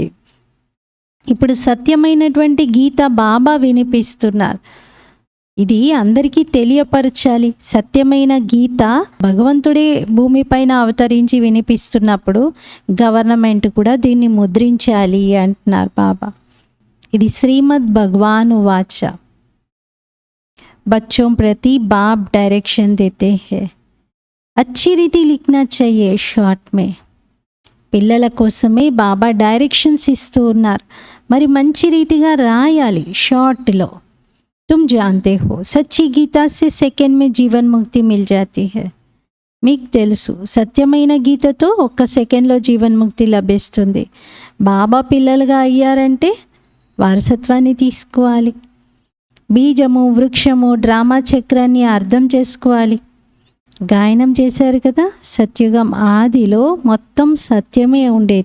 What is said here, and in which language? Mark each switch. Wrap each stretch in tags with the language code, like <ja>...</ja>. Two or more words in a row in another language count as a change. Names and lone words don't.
<te>ఇప్పుడు సత్యమైనటువంటి గీత బాబా వినిపిస్తున్నారు. ఇది అందరికీ తెలియపరచాలి. సత్యమైన గీత భగవంతుడే భూమిపైన అవతరించి వినిపిస్తున్నప్పుడు గవర్నమెంట్ కూడా దీన్ని ముద్రించాలి అంటున్నారు బాబా. ఇది</te> <sa>శ్రీమద్ భగవాన్ వాచ.</sa> <hi>बच्चों प्रति बाप डायरेक्शन देते हैं, अच्छी रीति लिखना चाहिए షార్ట్ में.</hi> <te>పిల్లల కోసమే బాబా డైరెక్షన్స్ ఇస్తూ ఉన్నారు. మరి మంచి రీతిగా రాయాలి షార్ట్లో.</te> <hi>तुम जानते हो सच्ची गीता से सेकंड में जीवन मुक्ति मिल जाती है.</hi> <te>మీకు తెలుసు సత్యమైన గీతతో ఒక్క సెకండ్లో జీవన్ముక్తి లభిస్తుంది. బాబా పిల్లలుగా అయ్యారంటే వారసత్వాన్ని తీసుకోవాలి. బీజము, వృక్షము, డ్రామా చక్రాన్ని అర్థం చేసుకోవాలి. గాయనం చేశారు కదా, సత్యుగం ఆదిలో మొత్తం సత్యమే ఉండేది.</te>